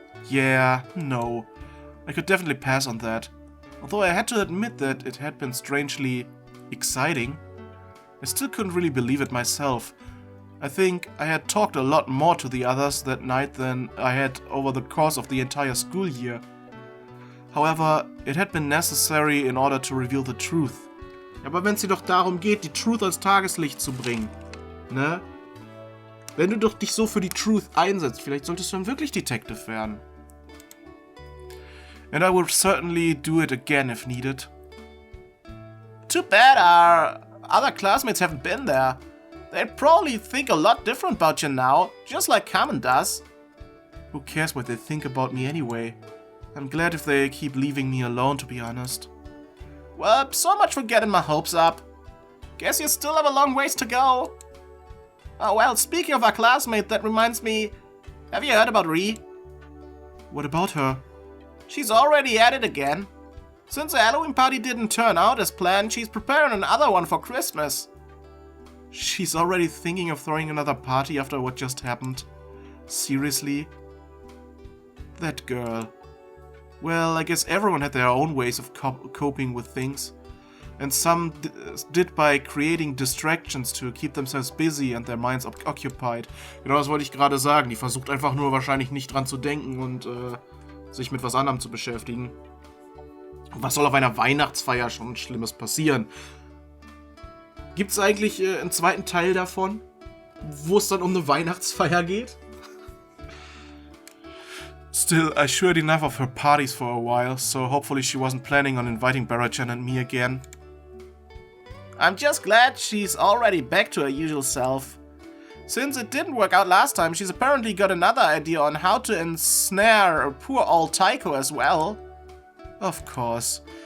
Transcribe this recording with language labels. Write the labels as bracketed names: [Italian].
[English] Yeah, no. I could definitely pass on that. Although I had to admit that it had been strangely exciting. I still couldn't really believe it myself. I think I had talked a lot more to the others that night than I had over the course of the entire school year. However, it had been necessary in order to reveal the truth. [German] Aber wenn es dir doch darum geht, die Truth als Tageslicht zu bringen, ne? Wenn du doch dich so für die Truth einsetzt, vielleicht solltest du dann wirklich Detective werden. [English] And I would certainly do it again if needed. Too bad our other classmates haven't been there. They'd probably think a lot different about you now, just like Carmen does. Who cares what they think about me anyway? I'm glad if they keep leaving me alone, to be honest. Well, so much for getting my hopes up. Guess you still have a long ways to go. Oh well, speaking of our classmate, that reminds me, have you heard about Rie? What about her? She's already at it again. Since the Halloween party didn't turn out as planned, she's preparing another one for Christmas. She's already thinking of throwing another party after what just happened. Seriously? That girl. Well, I guess everyone had their own ways of coping with things. And some did by creating distractions to keep themselves busy and their minds occupied. [German] Genau, das wollte ich gerade sagen. Die versucht einfach nur wahrscheinlich nicht dran zu denken und sich mit was anderem zu beschäftigen. Was soll auf einer Weihnachtsfeier schon Schlimmes passieren? Gibt's eigentlich einen zweiten Teil davon, wo es dann um eine Weihnachtsfeier geht? [English] Still, I sure had enough of her parties for a while, so hopefully she wasn't planning on inviting Barachan and me again. I'm just glad she's already back to her usual self. Since it didn't work out last time, she's apparently got another idea on how to ensnare poor old Taiko as well. Of course.